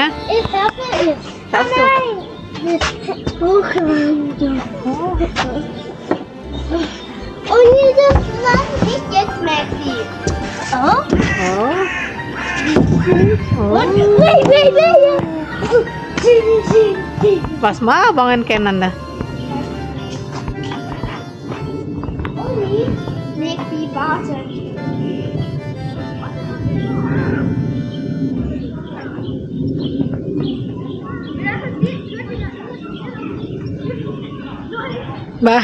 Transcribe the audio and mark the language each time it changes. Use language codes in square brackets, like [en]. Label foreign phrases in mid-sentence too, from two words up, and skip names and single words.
[de] Ich schaffe es. Schaffst du? Nein. Hochwandern. Und dieses Land ist jetzt Maxi. Oh. Oh. Und Oh. [en] wait. [id] Was mau banget Kenan dah? [de] Maxi, warte. Bah.